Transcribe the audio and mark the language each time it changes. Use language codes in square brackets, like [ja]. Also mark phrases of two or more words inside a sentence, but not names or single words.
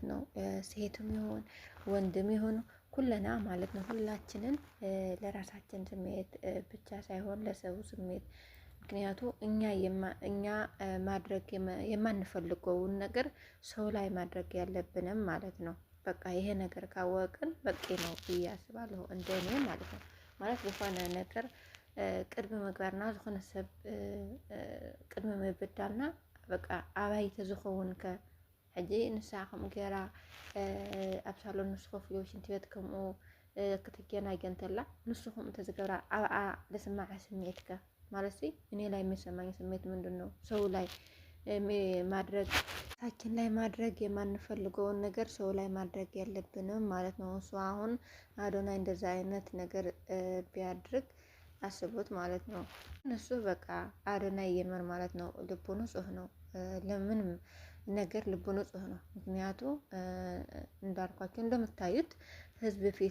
[am] ነው ሴትም ይሁን ወንድም ይሁን ኩለና ማለት ነው ሁላችንን ለራሳችን ስሜት ብቻ ሳይሆን ለሰው ስሜት ምክንያቱ እኛ ማድረግ የማንፈልገውን ነገር ሰው ላይ ማድረግ ያለብንም ማለት ነው። በቃ ይሄ ነገር ካወቅን በቂ ነው ብዬ አስባለሁ፣ እንደኔ ማለት ነው። [ti] ማለት ዝኾነ ነገር ቅድሚ ምግባርና ዝኾነ ሰብ ቅድሚ ምብዳልና በቃ ኣባይቲ ዝኸውን ከ ሕጂ ንስኹም ገይራ ኣብ ሳሎን ምስ ኮፍ ኢሉ ሽንቲ ቤት ከምኡ ክትገናገን ተላ ንስኹም እንተዝገብራ ኣብኣ ዝስማዕ ስምዒት ከ [am] ማለት እኔ ላይ የሚሰማኝ ስሜት ምንድን ነው? ሰው ላይ ማድረግ ታችን ላይ ማድረግ የማንፈልገውን ነገር ሰው ላይ ማድረግ ያለብንም ማለት ነው። እሱ አሁን አዶናይ እንደዛ አይነት ነገር ቢያድርግ አስቡት ማለት ነው። እነሱ በቃ አዶናይ የምር ማለት ነው ልቡ ንጹህ ነው። ለምንም ነገር ልቡ ንጹህ ነው። ምክንያቱ እንዳልኳቸው እንደምታዩት ህዝብ